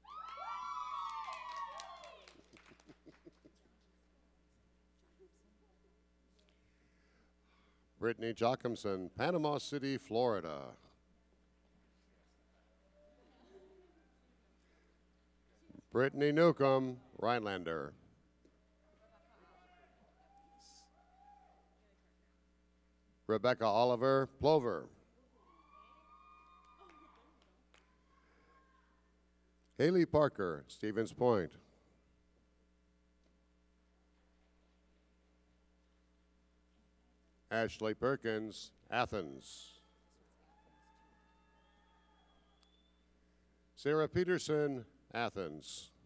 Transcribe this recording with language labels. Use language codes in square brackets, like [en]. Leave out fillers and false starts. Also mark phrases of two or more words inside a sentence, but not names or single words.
[en] Brittany Jochimson, Panama City, Florida. Brittany Newcomb, Rhinelander. Rebecca Oliver, Plover. Haley Parker, Stevens Point. Ashley Perkins, Athens. Sarah Peterson, Athens.